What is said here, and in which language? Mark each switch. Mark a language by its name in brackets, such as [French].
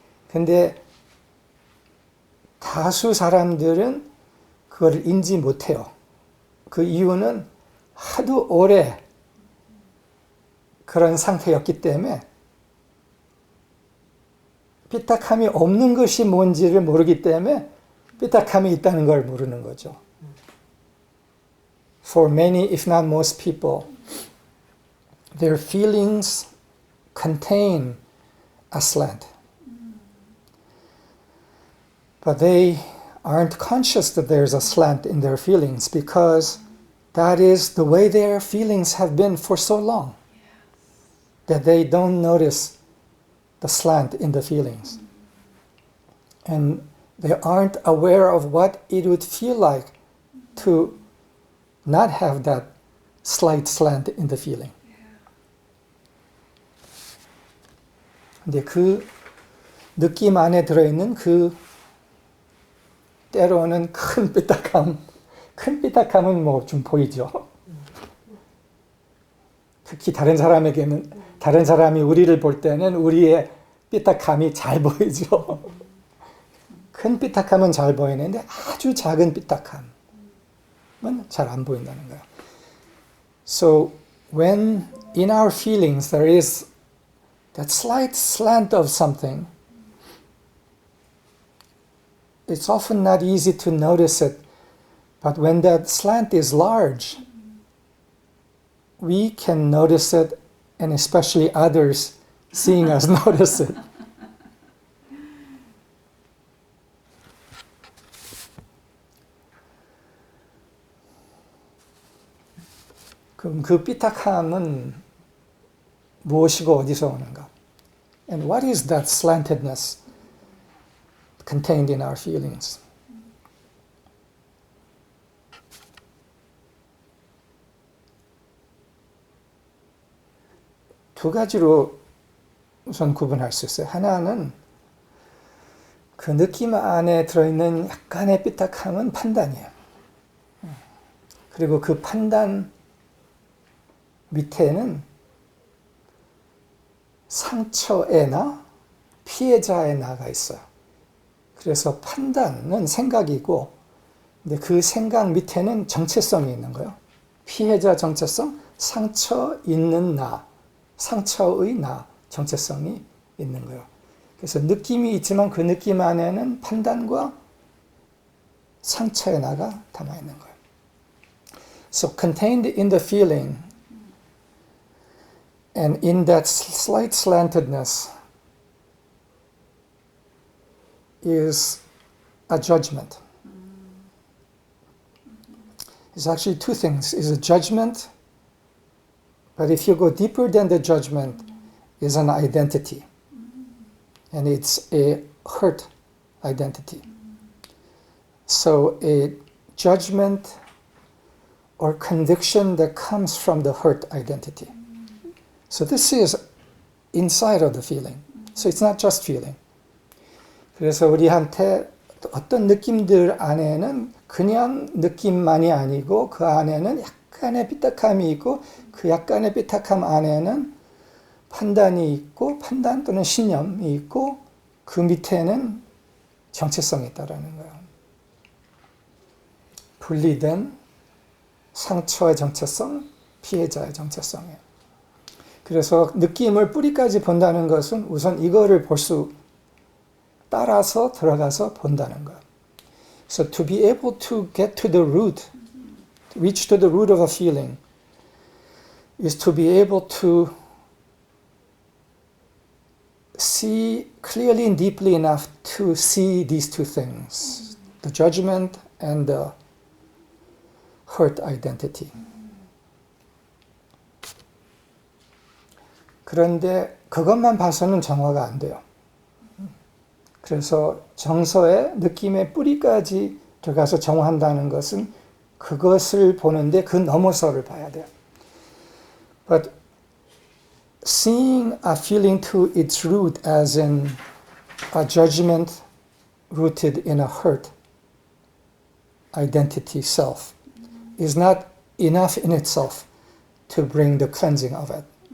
[Korean] 근데 다수 사람들은 그걸 인지 못해요. 그 이유는 하도 오래 그런 상태였기 때문에 삐딱함이 없는 것이 뭔지를 모르기 때문에 삐딱함이 있다는 걸 모르는 거죠. [English] For many, if not most people, their feelings contain a slant. But they aren't conscious that there's a slant in their feelings because that is the way their feelings have been for so long that they don't notice the slant in the feelings. And they aren't aware of what it would feel like to not have that slight slant in the feeling. [Korean] 근데 그 느낌 안에 들어있는 그 때로는 큰 삐딱함은 뭐 좀 보이죠. 특히 다른 사람이 우리를 볼 때는 우리의 삐딱함이 잘 보이죠. 큰 삐딱함은 잘 보이는데 아주 작은 삐딱함은 잘 안 보인다는 거예요. [English] So when in our feelings there is that slight slant of something, it's often not easy to notice it, but when that slant is large, we can notice it, and especially others seeing us notice it. [Korean] 그럼 그 삐딱함은 무엇이고 어디서 오는가? [English] And what is that slantedness contained in our feelings? [Korean] 두 가지로 우선 구분할 수 있어요. 하나는 그 느낌 안에 들어있는 약간의 삐딱함은 판단이에요. 그리고 그 판단 밑에는 상처의 나, 피해자의 나가 있어요. 그래서 판단은 생각이고, 근데 그 생각 밑에는 정체성이 있는 거예요. 피해자 정체성, 상처 있는 나, 상처의 나, 정체성이 있는 거예요. 그래서 느낌이 있지만 그 느낌 안에는 판단과 상처의 나가 담아 있는 거예요. [English] So contained in the feeling and in that slight slantedness is a judgment. It's actually two things. It's a judgment, but if you go deeper than the judgment, is an identity. And it's a hurt identity. So a judgment or conviction that comes from the hurt identity. So this is inside of the feeling. So it's not just feeling. [Korean] 그래서 우리한테 어떤 느낌들 안에는 그냥 느낌만이 아니고 그 안에는 약간의 삐딱함이 있고 그 약간의 삐딱함 안에는 판단이 있고 판단 또는 신념이 있고 그 밑에는 정체성이 있다라는 거예요. 분리된 상처의 정체성, 피해자의 정체성이에요. 그래서 느낌을 뿌리까지 본다는 것은 우선 이거를 따라서 들어가서 본다는 거예요. [English] So to be able to get to the root, to reach to the root of a feeling, is to be able to see clearly and deeply enough to see these two things, the judgment and the hurt identity. [Korean] 그런데 그것만 봐서는 정화가 안 돼요. 그래서 정서의 느낌의 뿌리까지 들어가서 정화한다는 것은 그것을 보는데 그 너머서를 봐야 돼요. [English] But seeing a feeling to its root as in a judgment rooted in a hurt identity self is not enough in itself to bring the cleansing of it.